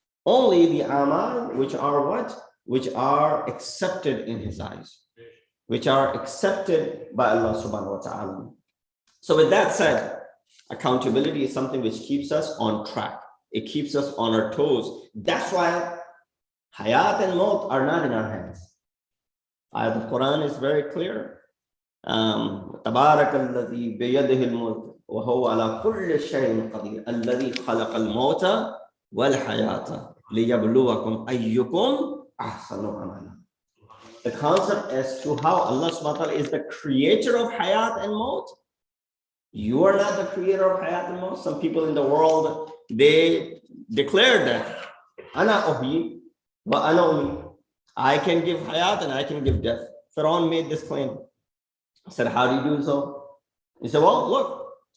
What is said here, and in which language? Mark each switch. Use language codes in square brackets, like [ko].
[en] Only the amal which are what? Which are accepted in his eyes, which are accepted by Allah subhanahu wa ta'ala. So with that said, accountability is something which keeps us on track. It keeps us on our toes. That's why hayat and maut are not in our hands. Ayat of Quran is very clear. [ar] تبارك الذي بيده الملك وهو على كل شيء قدير الذي خلق الموت والحياة ليبلوكم أيكم أحسن عملا. [en] The concept as to how Allah subhanahu wa ta'ala is the creator of hayat and maut. You are not the creator of hayat and maut. Some people in the world, they declare that Ana uhyi wa ana umi. I can give hayat and I can give death. Pharaoh made this claim. I said, how do you do so? He said, well, look,